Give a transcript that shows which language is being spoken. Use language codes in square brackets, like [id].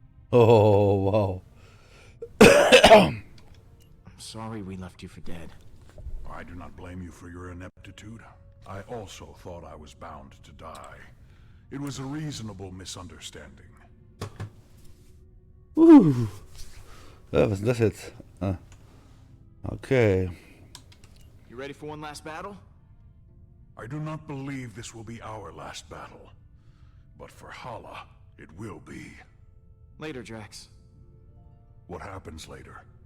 [en] Oh, wow. I'm sorry we left you for dead. I do not blame you for your ineptitude. I also thought I was bound to die. It was a reasonable misunderstanding. [de] Ja, was ist denn das jetzt? Ah. Okay. [en] You ready for one last battle? I do not believe this will be our last battle. But for Hala, it will be. Later, Drax. What happens later?